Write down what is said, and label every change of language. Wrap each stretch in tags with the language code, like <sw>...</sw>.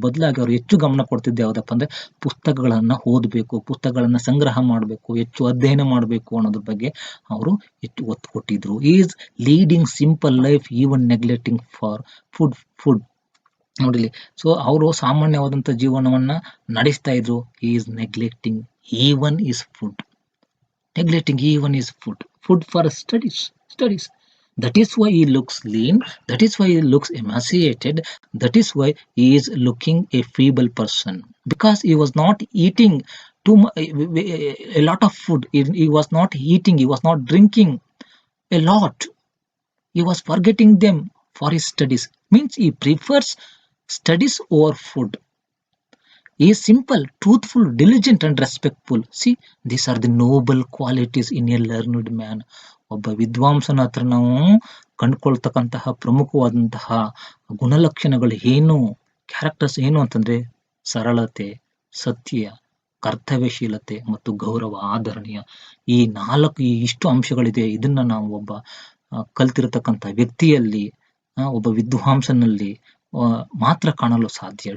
<kn>ಬದಲಾಗಿ ಅವರು ಹೆಚ್ಚು ಗಮನ ಕೊಡ್ತಿದ್ದು ಯಾವುದಪ್ಪ ಅಂದ್ರೆ ಪುಸ್ತಕಗಳನ್ನ ಓದಬೇಕು, ಪುಸ್ತಕಗಳನ್ನ ಸಂಗ್ರಹ ಮಾಡಬೇಕು, ಹೆಚ್ಚು ಅಧ್ಯಯನ ಮಾಡಬೇಕು ಅನ್ನೋದ್ರ ಬಗ್ಗೆ ಅವರು ಹೆಚ್ಚು ಒತ್ತು ಕೊಟ್ಟಿದ್ರು.</kn> <en>Is leading simple life even neglecting for food ನೋಡಿಲಿ.</en> <kn>ಸೊ ಅವರು ಸಾಮಾನ್ಯವಾದಂತ ಜೀವನವನ್ನ ನಡೆಸ್ತಾ ಇದ್ರು.</kn> <en>Is neglecting even is food, neglecting even his food for studies. That is why he looks lean, that is why he looks emaciated, that is why he is looking a feeble person, because he was not eating a lot of food. He was not eating, he was not drinking a lot, he was forgetting them for his studies. Means he prefers studies over food. He is simple, truthful, diligent and respectful. See, these are the noble qualities in a learned man.</en> <kn>ಒಬ್ಬ ವಿದ್ವಾಂಸನ ಹತ್ರ ನಾವು ಕಂಡುಕೊಳ್ತಕ್ಕಂತಹ ಪ್ರಮುಖವಾದಂತಹ ಗುಣಲಕ್ಷಣಗಳು ಏನು, characters ಏನು ಅಂತಂದ್ರೆ ಸರಳತೆ, ಸತ್ಯ, ಕರ್ತವ್ಯಶೀಲತೆ ಮತ್ತು ಗೌರವ, ಆದರಣೀಯ. ಈ ಇಷ್ಟು ಅಂಶಗಳಿದೆ. ಇದನ್ನ ನಾವು ಒಬ್ಬ ಕಲ್ತಿರತಕ್ಕಂಥ ವ್ಯಕ್ತಿಯಲ್ಲಿ, ಒಬ್ಬ ವಿದ್ವಾಂಸನಲ್ಲಿ ಮಾತ್ರ ಕಾಣಲು ಸಾಧ್ಯ.</kn>